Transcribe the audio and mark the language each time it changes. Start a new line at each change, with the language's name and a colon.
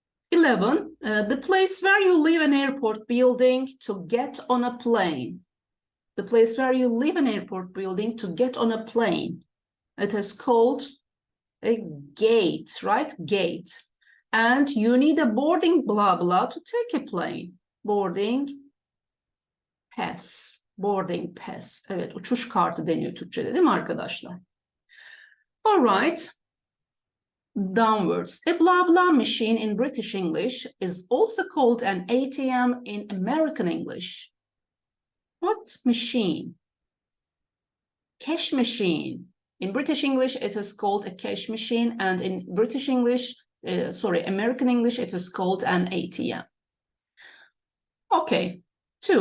English: 11, the place where you leave an airport building to get on a plane. The place where you leave an airport building to get on a plane. It is called a gate, right? Gate. And you need a boarding blah blah to take a plane. Boarding pass. Boarding pass.
Turkish: Evet, uçuş kartı deniyor Türkçe'de değil mi arkadaşlar?
English: All right. Downwards. A blah blah machine in British English is also called an ATM in American English. What machine? Cash machine. In British English, it is called a cash machine, and in British English, American English, it is called an ATM. Okay. 2.